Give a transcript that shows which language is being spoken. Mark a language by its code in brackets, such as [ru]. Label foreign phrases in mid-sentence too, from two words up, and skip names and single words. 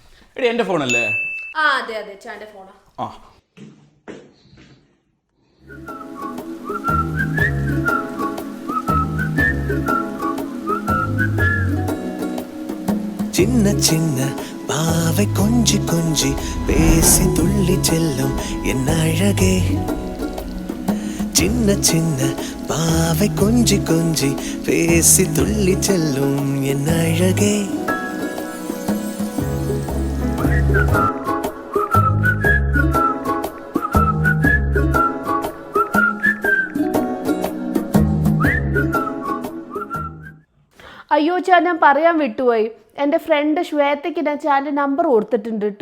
[ml] എടി എൻ്റെ ഫോണല്ലേ? ആ അതെ അതെ ചാന്റെ ഫോണാ. ആ [ta] சின்ன சின்ன பாவை கொஞ்சி கொஞ்சி பேசி துள்ளி செல்லும் என் அழகே. சின்ன சின்ன பாவை கொஞ்சி கொஞ்சி பேசி துள்ளி செல்லும் என் அழகே. [ml] അയ്യോ ചാൻ, ഞാൻ പറയാൻ വിട്ടുപോയി. എൻ്റെ ഫ്രണ്ട് ശ്വേതയ്ക്ക് ഞാൻ ചാൻ്റെ നമ്പർ കൊടുത്തിട്ടുണ്ട് കേട്ടോ.